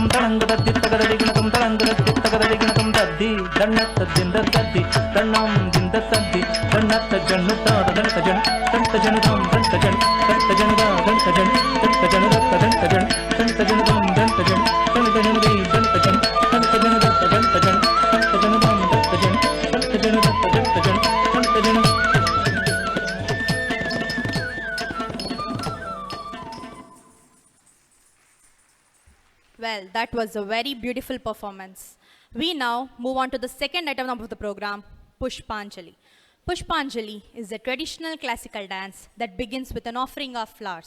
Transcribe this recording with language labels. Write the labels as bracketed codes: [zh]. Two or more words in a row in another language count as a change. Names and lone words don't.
[en] ತಳಂಗುದ ತಿತ್ತಗದ ದಿಗಿನಕಂ ತಳಂಗುದ ತಿತ್ತಗದ ದಿಗಿನಕಂ ತದ್ದಿ ದಣ್ಣತ್ತ ದಿಂದ ತದ್ದಿ ದಣ್ಣಂ ದಿಂದ ತದ್ದಿ ದಣ್ಣತ್ತ ಜಣ್ಣುತ್ತ ದಂತ ಜಣ್ ದಂತ ಜಣುದಂ ದಂತ ಜಣ್ ದಂತ ಜಣುದ ದಂತ ಜಣ್ ದಂತ ಜಣುದತ್ತ ದಂತ ಜಣ್ ದಂತ ಜಣುದಂ ದಂತ ಜಣ್ ಜಣುದ ಜಣುದೈ ದಂತ ಜಣ್ ದಂತ ಜಣುದತ್ತ ದಂತ ಜಣ್ ದಂತ ಜಣುದಂ ದಂತ ಜಣ್ ದಂತ ಜಣುದತ್ತ ದಂತ ಜಣ್ ದಂತ ಜಣು. Well, that was a very beautiful performance. We now move on to the second item of the program, Pushpanjali. Pushpanjali is a traditional classical dance that begins with an offering of flowers.